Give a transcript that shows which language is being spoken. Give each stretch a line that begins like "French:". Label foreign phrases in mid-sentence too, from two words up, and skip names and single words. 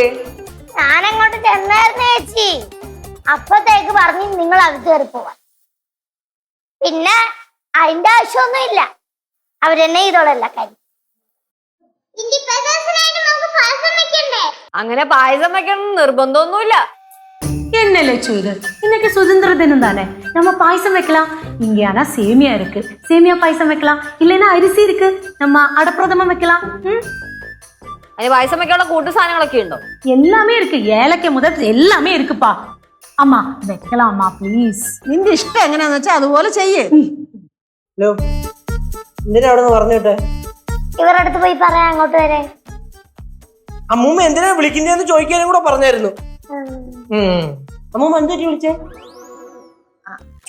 Malayalam: ഞാനങ്ങോട്ട് ചെന്നായിരുന്നു ചേച്ചി. അപ്പത്തേക്ക് പറഞ്ഞു നിങ്ങൾ അകത്ത് കയറി പോവാൻ. പിന്നെ അതിന്റെ ആവശ്യമൊന്നും ഇല്ല, അവരെന്നെ ചെയ്തോളല്ല കാര്യം. അങ്ങനെ പായസം വെക്കണം നിർബന്ധമൊന്നുമില്ല.
Tamil: என்ன என்ன லட்சு இது இன்னைக்கு சுதந்திர தினம் தானே நம்ம பாயசம் வைக்கலாம் இங்க ஆனா சேமியா இருக்கு சேமியா பாயசம் வைக்கலாம் இல்லைன்னா அரிசி இருக்கு நம்ம அடப்பிரதமம் வைக்கலாம்
Malayalam: അതിന് പായസം വെക്കാനുള്ള കൂട്ടു സാധനങ്ങളൊക്കെ ഉണ്ടോ?
Tamil: எல்லாமே இருக்கு ஏலக்காய் முதல் எல்லாமே இருக்குப்பா அம்மா வைக்கலாமா ப்ளீஸ்
Malayalam: നിന്റെ ഇഷ്ടം എങ്ങനെയാന്ന് വെച്ചാൽ അതുപോലെ ചെയ്യ്. ഹലോ, എന്തിനാ അവിടെ നിന്ന് പറഞ്ഞോട്ടെ? ഇവരുടെ അടുത്ത് പോയി പറയാം അങ്ങോട്ട് വരെ. അമ്മൂമ്മ എന്തിനാ വിളിക്കുന്നതെന്ന് ചോദിക്കാനും കൂടെ പറഞ്ഞായിരുന്നു. അമ്മൂമ്മ എന്താ വിളിച്ചേ? ചുമ്മാ വിളിച്ചാണോ?